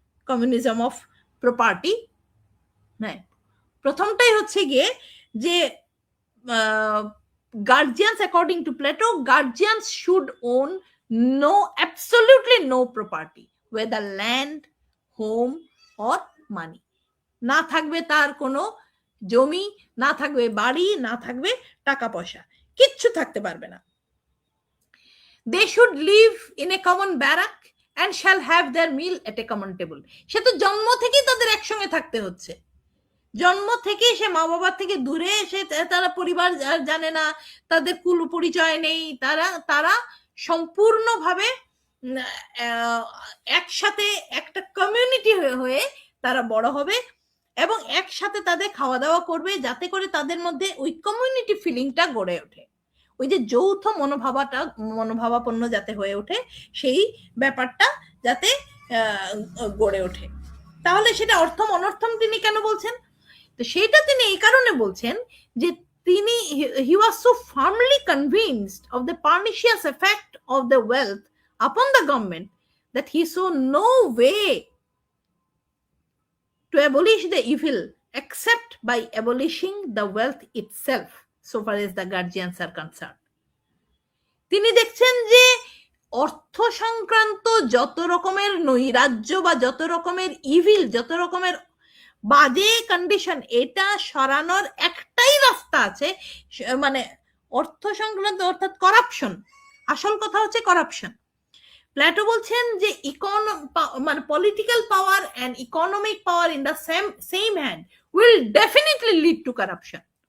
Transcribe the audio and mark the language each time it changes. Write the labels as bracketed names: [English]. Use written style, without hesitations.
[English] communism of property, [Bangla] হ্যাঁ, প্রথমটাই হচ্ছে গিয়ে যে [English] guardians according to Plato, guardians should own absolutely no property, whether land, home or money. [Bangla] না থাকবে তার কোনো জমি, না থাকবে বাড়ি, না থাকবে টাকা পয়সা, কিচ্ছু থাকতে পারবে না। [English] They should live in a common barrack and shall have their meal at a common table. [Bangla] সে তো জন্ম থেকেই তাদের একসঙ্গে থাকতে হচ্ছে, জন্ম থেকে সে মা বাবার থেকে দূরে, সে তারা পরিবার জানে না, তাদের কুল পরিচয় নেই, তারা সম্পূর্ণভাবে একসাথে একটা কমিউনিটি হয়ে তারা বড় হবে এবং একসাথে তাদের খাওয়া দাওয়া করবে, যাতে করে তাদের মধ্যে ওই কমিউনিটি ফিলিংটা গড়ে ওঠে, ওই যে যৌথ মনোভাবাপন্ন যাতে হয়ে ওঠে, সেই ব্যাপারটা যাতে গড়ে ওঠে। তাহলে সেটা অর্থম অনর্থম তিনি কেন বলছেন? তো সেটা তিনি এই কারণে বলছেন যে তিনি [English] he was so firmly convinced of the pernicious effect of the wealth upon the government that he saw no way to abolish the evil except by abolishing the wealth itself, so far as the guardians are concerned. [Bangla] তিনি দেখছেন যে অর্থ সংক্রান্ত যত রকমের নৈরাজ্য বা যত রকমের ইভিল, যত রকমের বাজে কন্ডিশন, এটা সরানোর একটাই রাস্তা আছে, মানে অর্থ সংক্রান্ত অর্থাৎ করাপশন। আসল কথা হচ্ছে করাপশন। প্ল্যাটো বলছেন যে মানে [English] Political power and economic power in the same hand will definitely lead to corruption.